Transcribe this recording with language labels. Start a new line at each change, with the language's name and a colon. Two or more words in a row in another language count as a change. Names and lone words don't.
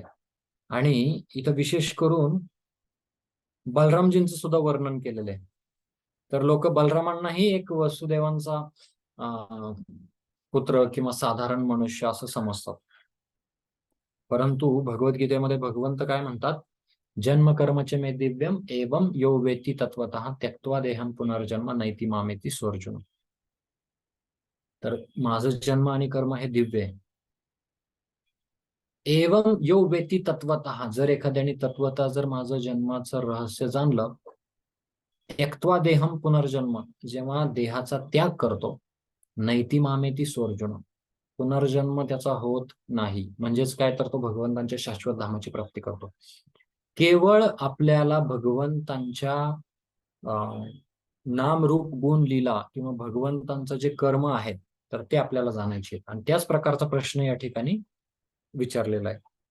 Marathi: आणि इथं विशेष करून बलरामजींचं सुद्धा वर्णन केलेलं आहे. तर लोक बलरामांनाही एक वसुदेवांचा पुत्र किंवा साधारण मनुष्य असं समजतात. परंतु भगवद्गीतेमध्ये भगवंत काय म्हणतात,
Sanskrit: जन्म कर्मचे मे दिव्यम एवं यो वेत्ती तत्वतः त्यक्त्वा देहम पुनर्जन्म नैति मामेति सोर्जुन.
Marathi: तर माझं जन्म आणि कर्म हे दिव्य आहे.
Sanskrit: एवं यो वेत्ती तत्वतः,
Marathi: जर एखाद्याने तत्वतः जर माझं जन्माचं रहस्य जाणलं,
Sanskrit: त्यक्त्वा देहम पुनर्जन्म,
Marathi: जेव्हा देहाचा त्याग करतो,
Sanskrit: नैति मामेति सोर्जुन,
Marathi: पुनर्जन्म त्याचा होत नाही. म्हणजेच काय, तर तो भगवंतांच्या शाश्वत धामाची प्राप्ती करतो. केवळ आपल्याला भगवंतांच्या नाम, रूप, गुण, लीला किंवा भगवंतांचं जे कर्म आहे तर ते आपल्याला जाणायचे आहेत. आणि त्याच प्रकारचा प्रश्न या ठिकाणी विचारलेला आहे.